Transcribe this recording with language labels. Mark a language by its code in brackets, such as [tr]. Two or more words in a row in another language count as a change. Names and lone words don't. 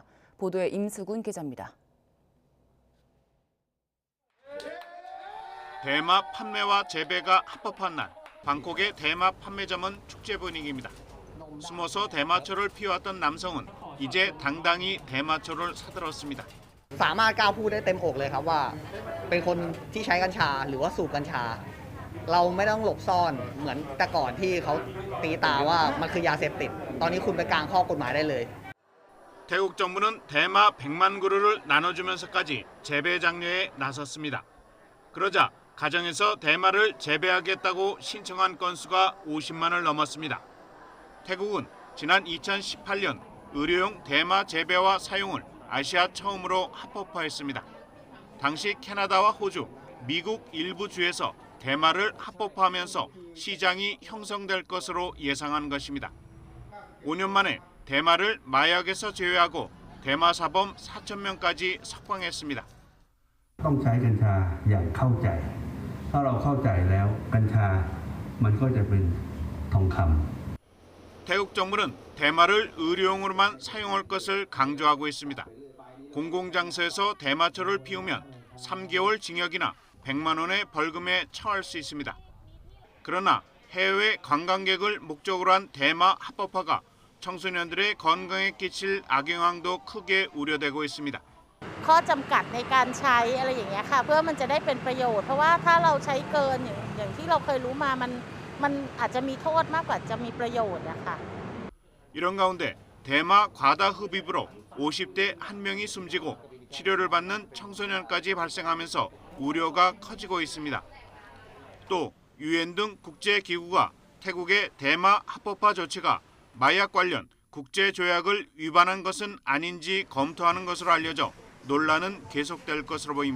[ko] 보도에 임수근 기자입니다. 대마 판매와 재배가 합법한 날, 방콕의 대마 판매점은 축제 분위기입니다. 숨어서 대마초를 피워왔던 남성은 이제 당당히 대마초를 사들었습니다. [th] สามารถกล้าพูดได้เต็มอกเลยครับว่าเป็นคนที่ใช้กัญชาหรือว่าสูบกัญชาเราไม่ต้องหลบซ่อนเหมือนแต่ก่อนที่เขาตีตาว่ามันคือยาเสพติดตอนนี้คุณไปกลางข้อกฎหมายได้เลย [ko] 태국 정부는 대마 100만 그루를 나눠주면서까지 재배 장려에 나섰습니다. 그러자 가정에서 대마를 재배하겠다고 신청한 건수가 50만을 넘었습니다. 태국은 지난 2018년 의료용 대마 재배와 사용을 아시아 처음으로 합법화했습니다. 당시 캐나다와 호주, 미국 일부 주에서 대마를 합법화하면서 시장이 형성될 것으로 예상한 것입니다. 5년 만에 대마를 마약에서 제외하고 대마 사범 4,000명까지 석방했습니다. [th] ต้องใช้กัญชาอย่างเข้าใจถ้าเราเข้าใจแล้วกัญชามันก็จะเป็นทองคำ [ko] 태국 정부는 대마를 의료용으로만 사용할 것을 강조하고 있습니다. 공공장소에서 대마초를 피우면 3개월 징역이나 100만 원의 벌금에 처할 수 있습니다. 그러나 해외 관광객을 목적으로 한 대마 합법화가 청소년들의 건강에 끼칠 악영향도 크게 우려되고 있습니다. [th] ข้อจำกัดในการใช้อะไรอย่างเงี้ยค่ะเพื่อมันจะได้เป็นประโยชน์เพราะว่าถ้าเราใช้เกินอย่างที่เราเคยรู้มามันอาจจะมีโทษมากกว่าจะมีประโยชน์นะคะ [ko] 이런 가운데 대마 과다 흡입으로 50대 1명이 숨지고 치료를 받는 청소년까지 발생하면서 우려가 커지고 있습니다. 또 유엔 등 국제기구가 태국의 대마 합법화 조치가 마약 관련 국제조약을 위반한 것은 아닌지 검토하는 것으로 알려져 논란은 계속될 것으로 보입니다.